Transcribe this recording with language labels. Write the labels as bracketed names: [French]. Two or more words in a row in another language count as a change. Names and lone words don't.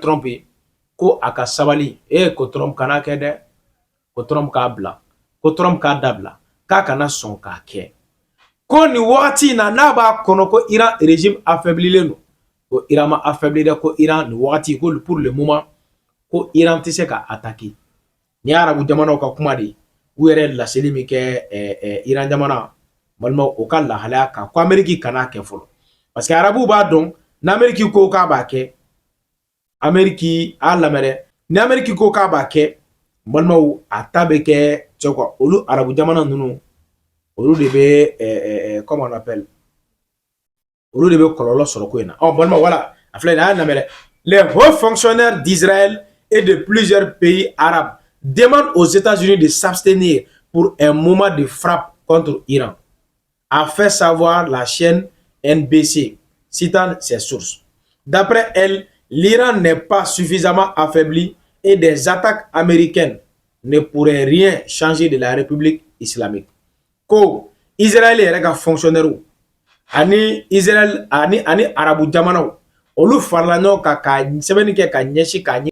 [Bambara] Trump ye ko a ka sabali ko Trump kana kɛ dɛ ko Trump k'a bila ko Trump k'a dabila k'a kana sɔn k'a kɛ ko nin wagati in na n'a b'a kɔnɔ ko Iran régime affaiblilen don ko Iran ma affaibli dɛ ko Iran nin wagati ko [French] pour le moment [Bambara] ko Iran tɛ se ka attaquer ni arabu jamanaw ka kuma de ye u yɛrɛ laseli min kɛ Iran jamana balimaw o ka lahalaya kan ko Amérique kana kɛ fɔlɔ parce que arabuw b'a dɔn n'Amérique ko k'a b'a kɛ Amérique a lamɛn dɛ ni Amérique ko k'a b'a kɛ balimaw a ta bɛ kɛ cɛ quoi olu arabu jamana ninnu olu de bɛ [French] comment on appelle [Bambara] olu de bɛ kɔlɔlɔ sɔrɔ ko in na balimaw voilà a filɛ nin a y'a lamɛn dɛ [French] les hauts fonctionnaires d'Israël et de plusieurs pays arabes demandent aux États-Unis de s'abstenir pour un moment de frappe contre l'Iran, a fait savoir la chaîne NBC, citant ses sources. D'après elle, l'Iran n'est pas suffisamment affaibli et des attaques américaines ne pourraient rien changer de la République islamique. [Bambara] Ko Israël yɛrɛ ka fonctionnaire ani Israël ani arabu jamanaw olu farala ɲɔgɔn kan ka sɛbɛnni kɛ ka ɲɛsin ka